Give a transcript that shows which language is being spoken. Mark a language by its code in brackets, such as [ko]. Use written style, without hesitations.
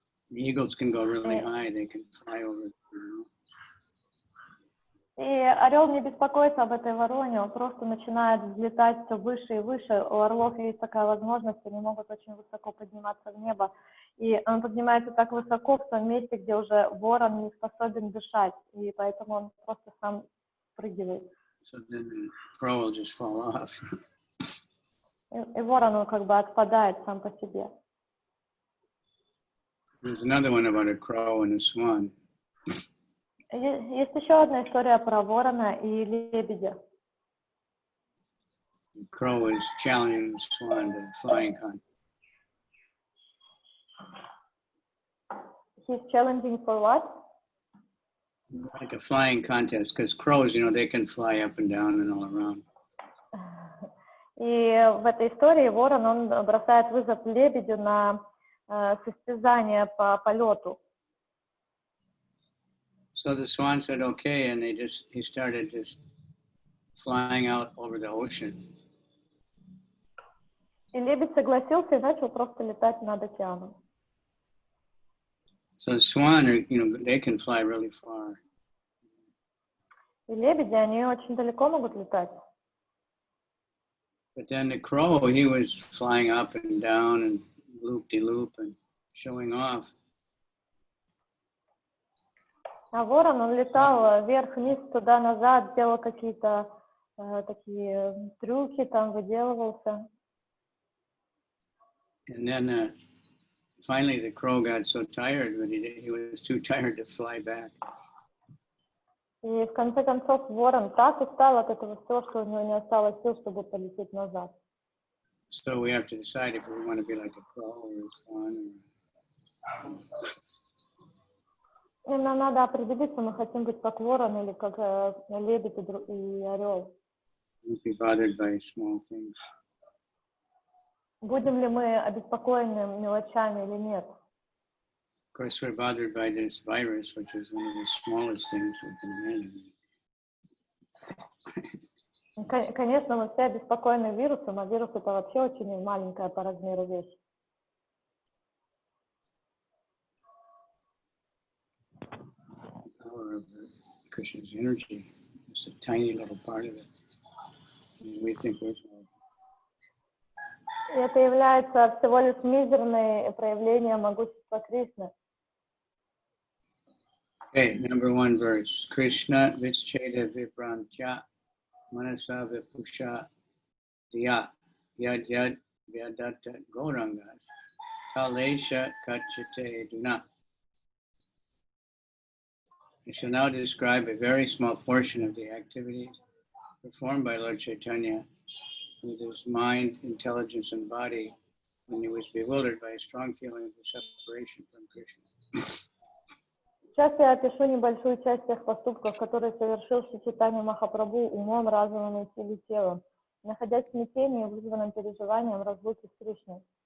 [en] The eagles can go really high; they can fly over. [ru] И орел не беспокоится об этой вороне, он просто начинает взлетать все выше и выше. У орлов есть такая возможность, они могут очень высоко подниматься в небо. И он поднимается так высоко в том месте, где уже ворон не способен дышать, и поэтому он просто сам спрыгивает. [en] So then the crow will just fall off. [ru] И ворон, он как бы отпадает сам по себе. [en] There's another one about a crow and a swan. [ru] Есть еще одна история про ворона и лебедя. [en] The crow is challenging the swan to flying contest. He's challenging for what? Like a flying contest, because crows, they can fly up and down and all around. [ru] И в этой истории ворон, он бросает вызов лебедю на состязание по полету. [en] So the swan said, okay, and he started just flying out over the ocean. [ru] И лебедь согласился и начал просто летать над океаном. [en] So swan are, they can fly really far. [ru] И лебеди, они очень далеко могут летать. [en] But then the crow, he was flying up and down and loop-de-loop and showing off. [ru] А ворон, он летал вверх-вниз, туда-назад, делал какие-то такие трюки, там выделывался. [en] And then finally the crow got so tired that he was too tired to fly back. [ru] И в конце концов ворон так устал от этого всего, что у него не осталось сил, чтобы полететь назад. [en] So we have to decide if we want to be like a crow or a swan. [ru] И нам надо определиться, мы хотим быть как ворон или как лебедь и орел. [en] Don't be bothered by small things. [ru] Будем ли мы обеспокоены мелочами или нет? [en] Of course, we're bothered by this virus, which is one of the smallest things we can imagine. [ru] Конечно, мы все обеспокоены вирусом, а вирус это вообще очень маленькая по размеру вещь. [en] The power of Krishna's energy is a tiny little part of it. And we think we're small. [ru] И это является всего лишь мизерное проявление могущества Кришны. [en] Okay, number 1 verse. [sa] Krishna vichcheda vibrantya manasa vipusha diya yad yad vyadatta gaurangas talesha kachite duna. [en] I shall now describe a very small portion of the activities performed by Lord Chaitanya with his mind, intelligence, and body when he was bewildered by a strong feeling of separation from Krishna. [ru] Сейчас я опишу небольшую часть тех поступков, которые совершил Шри Чайтанья Махапрабху умом, разумом и силой телом, находясь в смятении, вызванном переживанием разлуки с Кришной.